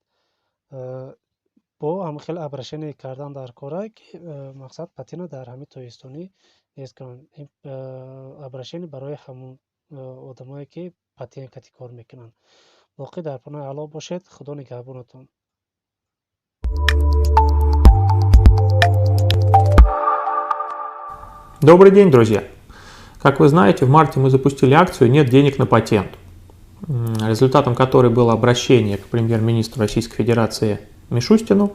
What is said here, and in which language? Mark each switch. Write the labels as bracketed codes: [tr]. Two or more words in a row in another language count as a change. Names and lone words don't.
[tg] Бо ҳамин хел обращение кардан дар кора, ки мақсад патентро дар ҳамин тобистонӣ нест кунанд. Ин обращение барои ҳамон одамое ки патент кати кор мекунанд. Воқеъ дар паноҳи Аллоҳ бошед. Худо нигаҳбонатон. [ru] Добрый день, друзья! Как вы знаете, в марте мы запустили акцию «Нет денег на патент», результатом которой было обращение к премьер-министру Российской Федерации Мишустину.